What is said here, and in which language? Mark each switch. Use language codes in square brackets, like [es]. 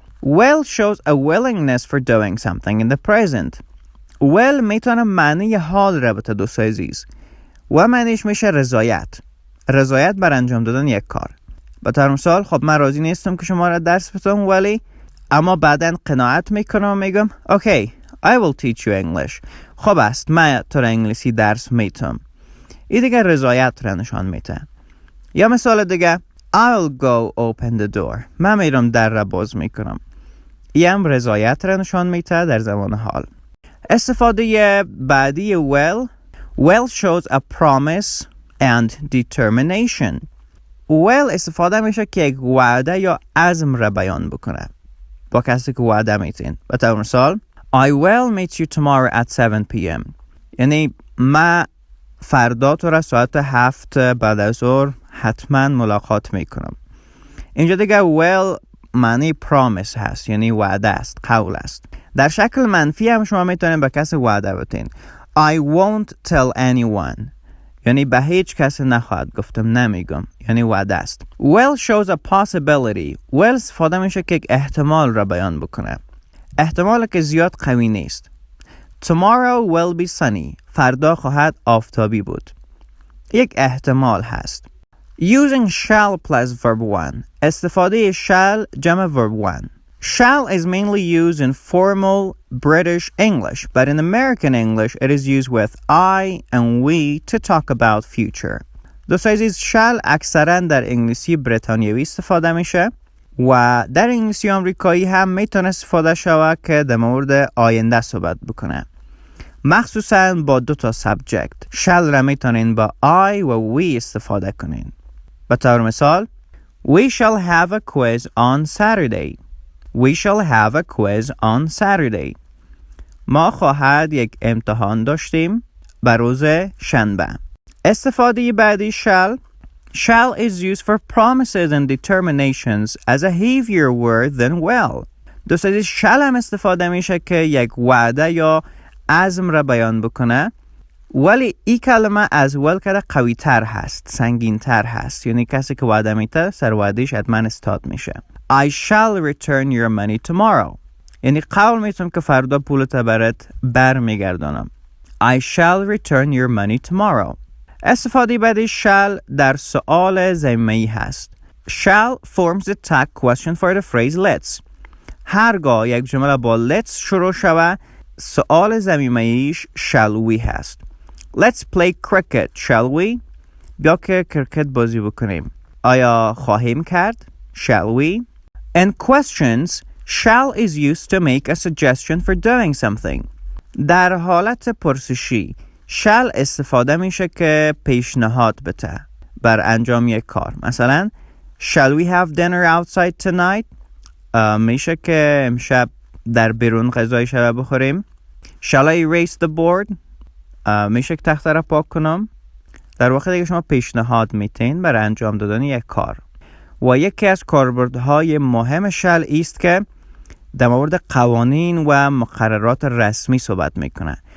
[en] Well shows a willingness for doing something in the present. [fa] Well میتونه معنی حال را بده دوستای عزیز و معنیش میشه رضایت بر انجام دادن یک کار. به طور مثال خب من راضی نیستم که شما را درس بدم ولی اما بعداً قناعت میکنم و میگم [en] Okay, I will teach you English. [fa] خب است من تو را انگلیسی درس میتم. این دیگه رضایت را نشان میده. یا مثال دیگه [en] I'll go open the door. [fa] من میرم در را باز میکنم. این هم رضایت را نشان میده در زمان حال. استفاده بعدی well shows a promise and determination. well استفاده میشه که یک وعده یا عزم را بیان بکنه با کسی که وعده میتین. به طور مثال [en] I will meet you tomorrow at 7 p.m. [fa] یعنی من فردا تو را ساعت 7 بعد از ظهر حتما ملاقات میکنم. اینجا دیگه well معنی promise هست، یعنی وعده است، قول است. در شکل منفی هم شما میتونید به کسی وعده بدین. [en] I won't tell anyone. [fa] یعنی به هیچ کسی نخواهد گفتم، نمیگم، یعنی وعده است. [en] Well shows a possibility. [fa] Well استفاده میشه که احتمال را بیان بکنه. احتمال که زیاد قوی نیست. [en] Tomorrow will be sunny. [fa] فردا خواهد آفتابی بود. یک احتمال هست. [en] Using shall plus verb 1. [fa] استفاده shall جمع verb 1. [en] Shall is mainly used in formal British English, but in American English it is used with I and we to talk about future. [fa] دوستان عزیز shall اکثرا در انگلیسی بریتانیایی استفاده میشه و در انگلیسی آمریکایی هم میتونه استفاده شود که در مورد آینده صحبت بکنه. مخصوصا با 2 subject. shall را میتونین با I و we استفاده کنین. به طور مثال [en] We shall have a quiz on Saturday. We shall have a quiz on Saturday. [fa] ما خواهد یک امتحان داشتیم بر روز شنبه. استفاده بعدی shall. [en] Shall is used for promises and determinations as a heavier word than will. [fa] دوست عزیز shall هم استفاده میشه که یک وعده یا عزم را بیان بکنه، ولی این کلمه از will کرده قوی تر هست، سنگین تر هست. یعنی کسی که وعده میده سر وعدهش حتما استاد میشه. [en] I shall return your money tomorrow. [fa] یعنی قول میتونم که فردا پولت برات برمیگردانم. [en] I shall return your money tomorrow. [fa] استفاده بعدی shall در سؤال ضمیمه‌ای هست. [en] Shall forms the tag question for the phrase let's. [fa] هرگاه یک جمله با let's شروع شود، سؤال ضمیمه‌ایش shall we هست. [en] Let's play cricket, shall we? [fa] بیا که کرکت بازی بکنیم. آیا خواهیم کرد؟ [en] Shall we? In questions, shall is used to make a suggestion for doing something. [fa] در حالت پرسشی shall استفاده میشه که پیشنهاد بده بر انجام یک کار. مثلا [en] shall we have dinner outside tonight? [fa] میشه که امشب در بیرون غذای شب بخوریم. [en] Shall I erase the board? [fa] میشه که تخته را پاک کنم. در واقع دیگه شما پیشنهاد میتین برای انجام دادن یک کار. و یکی از کاربردهای مهم shall است که در مورد قوانین و مقررات رسمی صحبت میکنه.